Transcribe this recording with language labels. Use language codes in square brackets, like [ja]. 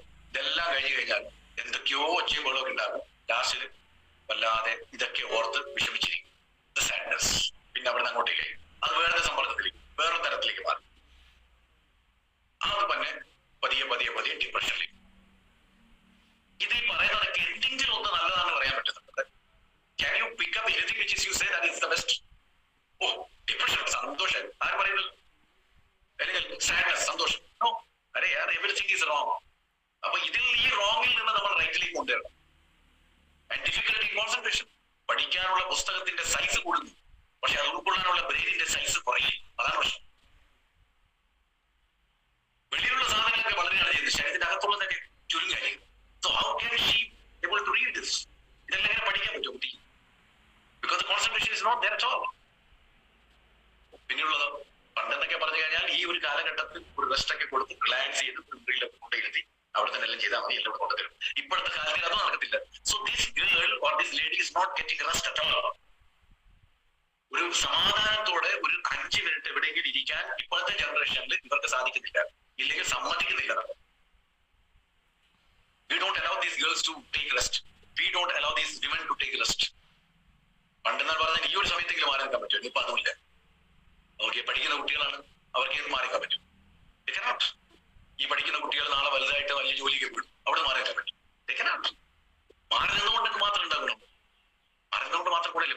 [ml] ഇതെല്ലാം കഴിഞ്ഞു കഴിഞ്ഞാൽ എന്തൊക്കെയോ ഒച്ചയും ബഹളമൊക്കെ ഉണ്ടാകും. ലാസ്റ്റിൽ വല്ലാതെ ഇതൊക്കെ ഓർത്ത് വിഷമിച്ചിരിക്കും. സാഡ്നസ്. പിന്നെ അവിടെ നിന്ന് അങ്ങോട്ടേക്ക് അത് വേറെ സമ്മർദ്ദത്തിലേക്ക്, വേറെ തരത്തിലേക്ക് മാറും. അത് തന്നെ പതിയെ ഡിപ്രഷനിലേക്ക്. ഇത് ഈ പറയുന്നതൊക്കെ എന്തെങ്കിലും ഒന്ന് നല്ലതാണെന്ന് പറയാൻ പറ്റുന്നുണ്ട്. [en] Can you pick up anything which is you say that is the best? Oh, depression, [ml] സന്തോഷം. ആര് പറയുന്നത്? [en] അല്ലെങ്കിൽ സാഡ്നസ്, സന്തോഷം. No, [hi] are Yar, [en] everything is wrong. [ml] അപ്പൊ ഇതിൽ ഈ റോങ്ങിൽ നിന്ന് നമ്മൾ റൈറ്റിലേക്ക് കൊണ്ടുവരണം. [en] And difficulty concentration. [ml] പഠിക്കാനുള്ള പുസ്തകത്തിന്റെ സൈസ് കൂടുന്നു, പക്ഷെ അത് ഉൾക്കൊള്ളാനുള്ള ബ്രെയിനിന്റെ സൈസ് കുറയും. അതാണ് പ്രശ്നം. വെളിയിലുള്ള സാധനങ്ങളൊക്കെ വളരെയാണ് ചെയ്യുന്നത്, ശരീരത്തിന്റെ അകത്തുള്ളതൊക്കെ ചുരുങ്ങായിരിക്കും. [en] So how can she able to read this? [ml] ഇതെല്ലാം എങ്ങനെ പഠിക്കാൻ പറ്റും കുട്ടി? [en] Because the concentration is not there at all. [ml] പിന്നെയുള്ളത് പണ്ടെന്നൊക്കെ പറഞ്ഞു കഴിഞ്ഞാൽ ഈ ഒരു കാലഘട്ടത്തിൽ ഒരു റെസ്റ്റ് ഒക്കെ കൊടുത്ത് റിലാക്സ് ചെയ്ത് പ്രിന്ററിലൊക്കെ കൊണ്ടിരുത്തി അവിടെ തന്നെ എല്ലാം ചെയ്താൽ മതി, എല്ലാം കൊണ്ടുതരും. ഇപ്പോഴത്തെ കാലത്തിൽ അതും നടക്കത്തില്ല. [en] So this girl or this lady is not getting rest at all. [ml] ഒരു സമാധാനത്തോടെ ഒരു 5 മിനിറ്റ് എവിടെയെങ്കിലും ഇരിക്കാൻ ഇപ്പോഴത്തെ ജനറേഷനിൽ ഇവർക്ക് സാധിക്കുന്നില്ല, ഇല്ലെങ്കിൽ സമ്മതിക്കുന്നില്ല. [en] We don't allow these girls to take rest. We don't allow these women to take rest. [ml] പണ്ടെന്നാൽ പറഞ്ഞാൽ ഈ ഒരു സമയത്തെങ്കിലും മാറി നിൽക്കാൻ പറ്റും. ഇപ്പൊ അതുമില്ല. അവർക്ക് പഠിക്കുന്ന കുട്ടികളാണ്, അവർക്ക് ഏത് മാറി നിൽക്കാൻ പറ്റും? [en] They cannot. [ml] ഈ പഠിക്കുന്ന കുട്ടികൾ നാളെ വലുതായിട്ട് വലിയ ജോലിക്ക് വിടും, അവിടെ മാറി നിൽക്കാൻ പറ്റും? [en] They cannot. [ml] മാറി നിന്നുകൊണ്ടൊക്കെ മാത്രം ഉണ്ടാകണം, മാറി നിന്നുകൊണ്ട് മാത്രം കൂടെ ഇല്ല.